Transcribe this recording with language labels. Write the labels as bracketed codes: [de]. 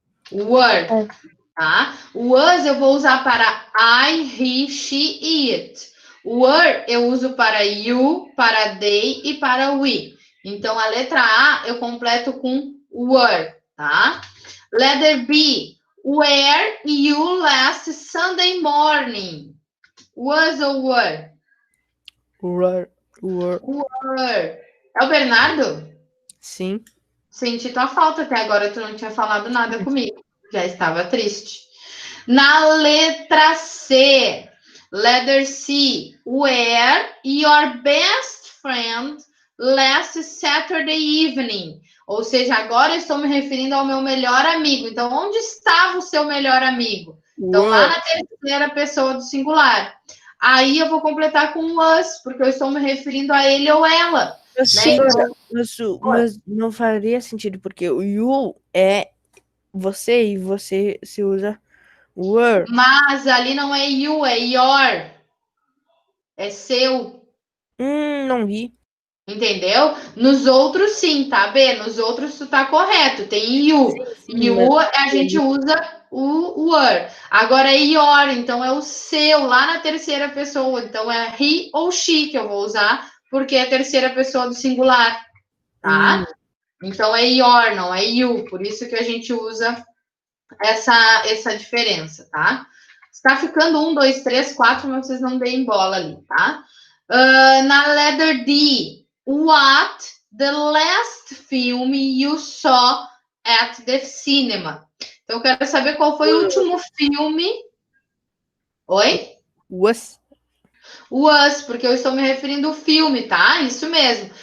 [pt] Were, tá? Was eu vou usar para I, he, she, it. Were eu uso para you, para they e para we. Então, a letra A eu completo com were, tá? [en] Letter B. Where you last Sunday morning? Was ou were? Were. [pt] Were. É o Bernardo? Sim. Senti tua falta até agora, tu não tinha falado nada comigo. Já estava triste. Na letra C. [en] Letter C. Where your best friend last Saturday evening? [pt] Ou seja, agora eu estou me referindo ao meu melhor amigo. Então, onde estava o seu melhor amigo? Então, lá na terceira pessoa do singular. Aí eu vou completar com was, porque eu estou me referindo a ele ou ela. Mas não faria sentido, porque o you é você e você se usa were. Mas ali não é you, é your. É seu. Não vi. Entendeu? Nos outros, sim, tá, B? Nos outros, tu tá correto. Tem you. Sim, You, a gente usa o were. Agora é your, então é o seu, lá na terceira pessoa. Então é he ou she que eu vou usar, porque é a terceira pessoa do singular, tá? Então é your, não é you. Por isso que a gente usa essa diferença, tá? Está ficando 1, 2, 3, 4, mas vocês não deem bola ali, tá? [en] Na letter D. What the last film you saw at the cinema? [pt] Então, eu quero saber qual foi o último filme. Oi? [en] Was. [pt] Was, porque eu estou me referindo ao filme, tá? Isso mesmo.